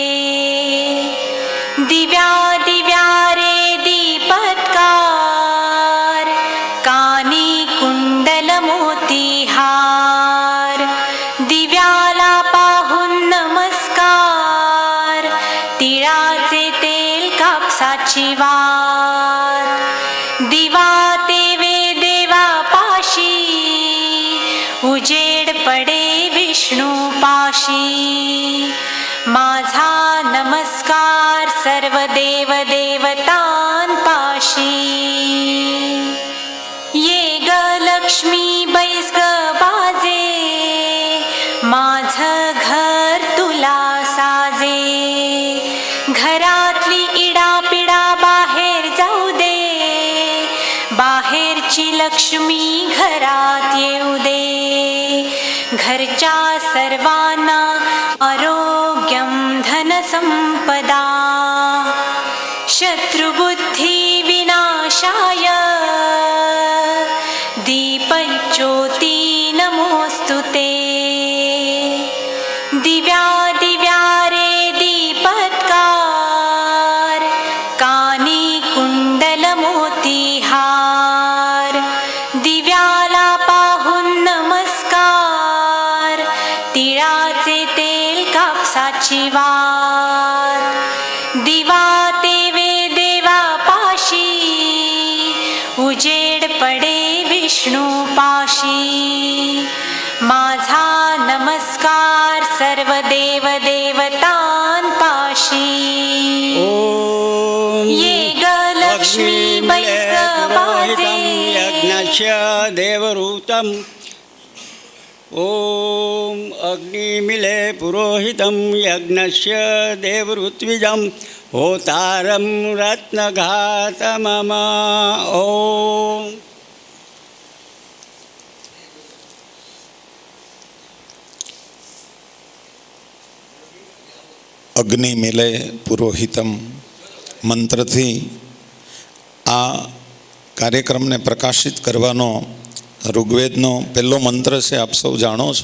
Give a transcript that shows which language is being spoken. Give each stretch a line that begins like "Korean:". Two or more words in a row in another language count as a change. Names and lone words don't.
Marathi: दिव्या दिव्या रे दीपत्कार कानी कुंडल मोतीहार दिव्यालापाहुन नमस्कार તિળાचे तेल कापसाची वात दिवा तेवे देवा पाशी उजेड पडे विष्णु पाशी. माझा नमस्कार सर्व देव देवतान पाशी. ये ग लक्ष्मी बैस ग बाजे माझ घर तुला साजे. घरातली इडापिडा बाहेर जाऊ दे, बाहेरची लक्ष्मी घरात येऊ दे. घरच्या सर्वांना
Sanskrit: आरोग्यम धन संपदा शत्रुबुद्धी विनाशाय दीपज्योति नमोस्तुते.
Marathi: दिव्या दिव्या रे दीपत्कार कानी कुंडल मोतीहार दिव्याला पाहून नमस्कार तिळाचे तेल कापसाची वात दिवा तेवे देवा पाशी उजेड पडे विष्णू पाशी. माझा नमस्कार सर्व देव देवतान पाशी. ये ग लक्ष्मी बैस ग बाजे
Sanskrit: यज्ञस्य देवरूतम्. ओम अग्निमिले पुरोहितं यज्ञस्य देवऋत्विजं होतारं रत्नघातमम. ओम अग्नि मिले पुरोहितम
Gujarati: મંત્રથી આ કાર્યક્રમને પ્રકાશિત કરવાનો ઋગ્વેદનો પહેલો મંત્ર છે, આપ સૌ જાણો છો.